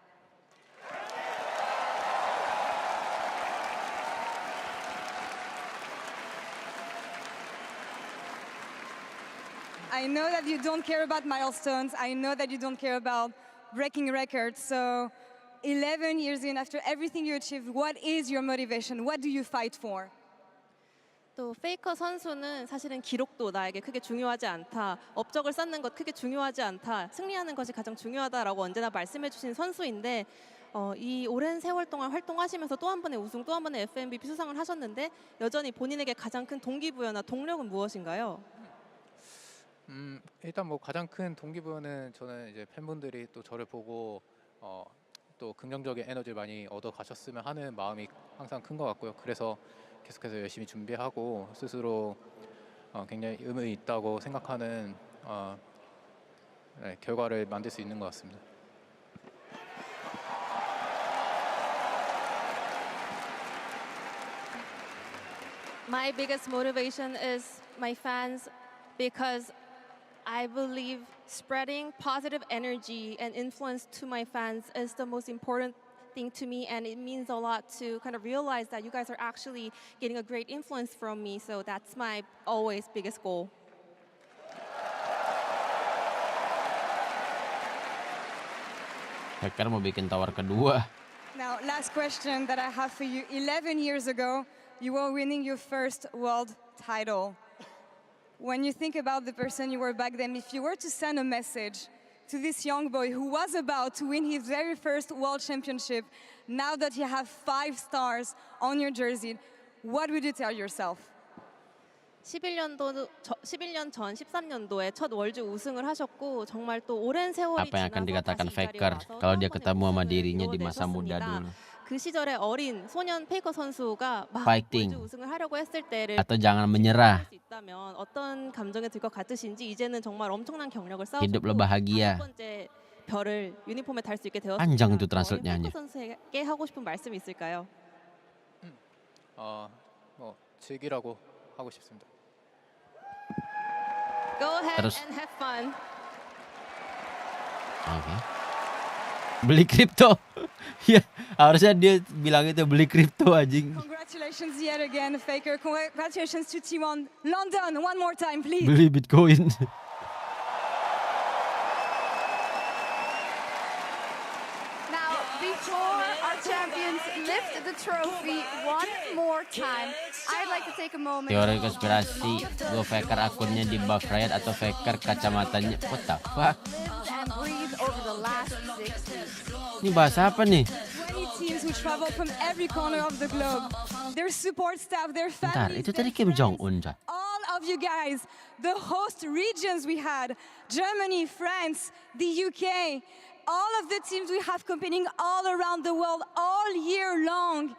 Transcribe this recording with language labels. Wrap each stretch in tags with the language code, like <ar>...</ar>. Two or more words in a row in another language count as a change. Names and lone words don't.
<en>I know that you don't care about milestones. I know that you don't care about breaking records. So 11 years in, after everything you achieved, what is your motivation? What do you fight for?</en> <ko>또 페이커 선수는 사실은 기록도 나에게 크게 중요하지 않다. 업적을 쌓는 것 크게 중요하지 않다. 승리하는 것이 가장 중요하다라고 언제나 말씀해 주신 선수인데 이 오랜 세월 동안 활동하시면서 또 한 번의 우승, 또 한 번의 FMVP 수상을 하셨는데 여전히 본인에게 가장 큰 동기부여나 동력은 무엇인가요? 일단 뭐 가장 큰 동기부여는 저는 이제 팬분들이 또 저를 보고 또 긍정적인 에너지를 많이 얻어 가셨으면 하는 마음이 항상 큰 것 같고요. 그래서 계속해서 열심히 준비하고 스스로 굉장히 의미 있다고 생각하는 결과를 만들 수 있는 것 같습니다.</ko> <en>My biggest motivation is my fans because I believe spreading positive energy and influence to my fans is the most important thing to me, and it means a lot to kind of realize that you guys are actually getting a great influence from me. So that's my always biggest goal.</en> <id>Hacker mau bikin tower kedua.</id> <en>Now, last question that I have for you. 11 years ago, you were winning your first world title. When you think about the person you were back then, if you were to send a message to this young boy who was about to win his very first world championship, now that you have 5 stars on your jersey, what would you tell yourself?</en> <ko>11년 전 13년도에 첫 월드 우승을 하셨고 정말 또 오랜 세월이</ko> <id>Apa yang akan</id> <ko>지나서</ko> <id>dikatakan</id> <ko>다시 이 자리에</ko> <id>Faker</id> <ko>와서</ko> <id>kalau</id> <ko>또</ko> <id>dia</id> <ko>한 번의</ko> <id>ketemu sama</id> <ko>우승을</ko> <id>dirinya di masa</id> <ko>이뤄내셨습니다.</ko> <id>muda dulu?</id> <ko>그 시절의 어린 소년 페이커 선수가 막</ko> <id>Fighting.</id> <ko>월드 우승을 하려고 했을 때를</ko> <id>Atau jangan menyerah.</id> <ko>할 수 있다면 어떤 감정이 들 것 같으신지, 이제는 정말 엄청난 경력을</ko> <id>Hiduplah</id> <ko>쌓으셨고</ko> <id>bahagia.</id> <ko>5번째 별을 유니폼에 달 수 있게 되었습니다.</ko> <id>Panjang itu</id> <ko>어린</ko> <id>translate-nya</id> <ko>페이커</ko> <id>aja.</id> <ko>선수에게 하고 싶은 말씀이 있을까요? 뭐 즐기라고 하고 싶습니다.</ko> <en>Go ahead</en> <id>Terus?</id> <en>and have fun.</en> <id>Oke. Beli kripto. Ya, harusnya dia bilang itu beli kripto anjing.</id> <en>Congratulations yet again, Faker. Congratulations to T1 London. One more time, please.</en> <id>Beli Bitcoin.</id> <en>Now, before our champions lift the trophy one more time, I'd like to take a moment.</en> <id>Teori konspirasi, gue Faker akunnya di buff riot atau Faker kacamatanya.</id> <en>What the fuck? And breathe over the last 6 weeks.</en> <id>Ini bahasa apa nih?</id> <en>20 teams who travel from every corner of the globe. Their support staff, their</en> <id>Bentar,</id> <en>families,</en> <id>itu tadi Kim Jong-un, Cak.</id> <en>all of you guys, the host regions we had, Germany, France, the UK, all of the teams we have competing all around the world all year long.</en>